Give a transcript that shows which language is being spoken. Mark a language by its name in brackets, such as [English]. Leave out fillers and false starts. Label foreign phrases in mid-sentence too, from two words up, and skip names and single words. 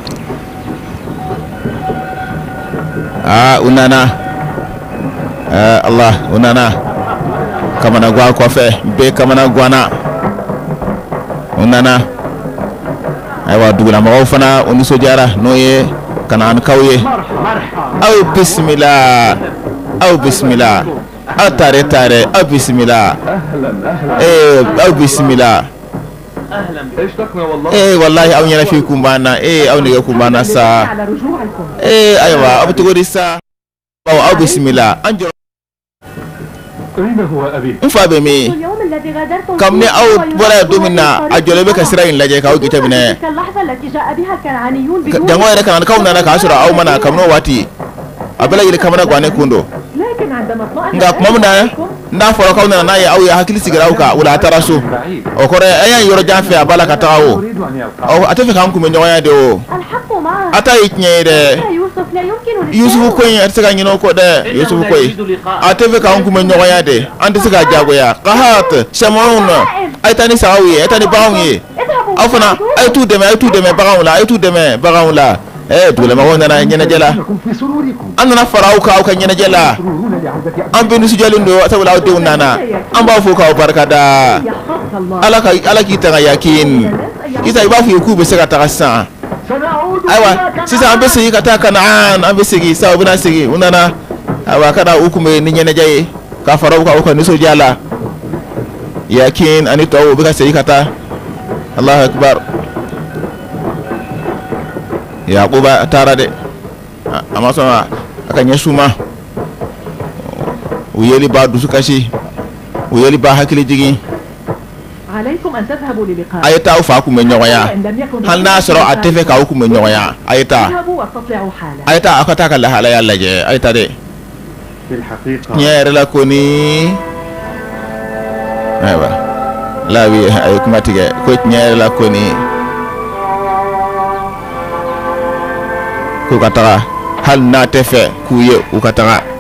[Bambara] u nana Allah u nana kamana gan kɔfɛ bɛɛ kamana ganna u nana ayiwa dugulamɔgɔw fana u nisɔndiyara n'o ye Kanaanikaw ye aw bisimila aw taare aw bisimila aw bisimila [Arabic] اشتقنا والله. [Bambara] wallahi aw ɲɛnafin kun b'an na aw nɛgɛ kun b'an na sa [Arabic] على رجوعكم. [Bambara] ayiwa aw bɛ cogo di sa aw bisimila an jɔ [Arabic] أين هو أبي؟ [Bambara] n fa bɛ min [Arabic] اليوم الذي غادرتم [Bambara] kabini [Arabic] فيه [Bambara] aw [Arabic] هو [Bambara] bɔra yan don [Arabic] يمر [Bambara] min na a jɔlen bɛ ka sira in lajɛ k'aw jateminɛ [Arabic] تلك اللحظة التي جاء بها الكنعانيون بدون [Bambara] jango yɛrɛ Kanaanikaw nana k'a sɔrɔ aw ma na kabini o waati a bɛɛ lajɛlen kamana gannen kun don [Arabic] لكن عندما اطمأن [Bambara] nka tuma min na n'a fɔra k'aw nana n'a ye aw ye hakili sigira aw kan o la a taara so o kɔrɔ ye a y'a yɔrɔ jan fɛ a b'a la ka taga o [Arabic] أريد أن يبقى. [Bambara] a tɛ fɛ k'an kunbɛn ɲɔgɔnya de o [Arabic] الحق معه. [Bambara] a ta ye tiɲɛ ye dɛ [Arabic] يوسف لا يمكن [Bambara] Yusufu ko in a tɛ se ka ɲinɛ o kɔ dɛ Yusufu ko in a tɛ fɛ k'an kunbɛn ɲɔgɔnya de an tɛ se k'a jagoya kahat sɛmɔnw na a ye taa ni sagaw ye a ye taa ni baganw ye aw fana a ye t'u dɛmɛ baganw la dugulamɔgɔw nana ɲɛnajɛ la [Arabic] إنكم في سروركم. [Bambara] an nana fara aw kan aw ka ɲɛnajɛ la [Arabic] سرورون لعودة أبي. [Bambara] an bɛ nisɔndiyalen don sabula aw denw nana an b'a fɔ k'aw barikada [Arabic] يحفظك الله. [Bambara] ala k'i tanga yakin isa i b'a fɔ ye k'u bɛ se ka taga sisan [Arabic] سنعود [Bambara] ayiwa [Arabic] إلى [Bambara] sisan an bɛ segin ka taa Kanaan an bɛ segin sisan u bɛna segin u nana ayiwa ka na u kun bɛ ni ɲɛnajɛ ye ka fara u kan u ka nisɔndiya la yakin ani tɔw u bɛ ka segin ka taa [Arabic] الله أكبر [Bambara] Yakuba taara dɛ a ma sɔn a ka ɲɛsin u ma u yeli b'a dusu kasi u yeli b'a hakili jigin [Arabic] عليكم أن تذهبوا للقاء. [Bambara] a ye taa aw fa kunbɛn ɲɔgɔnya [Arabic] إن لم يكن [Bambara] hali n'a sɔrɔ a tɛ fɛ k'aw kunbɛn ɲɔgɔnya a ye taa [Arabic] اذهبوا واستطلعوا حالا. [Bambara] a ye taa aw ka taa ka lahalaya lajɛ a ye taa dɛ [Arabic] في الحقيقة [Bambara] tiɲɛ yɛrɛ la ko ni ayiwa Lawi a ye kuma tigɛ ko tiɲɛ yɛrɛ la ko ni k'u ka taga hali n'a tɛ fɛ k'u ye u ka taga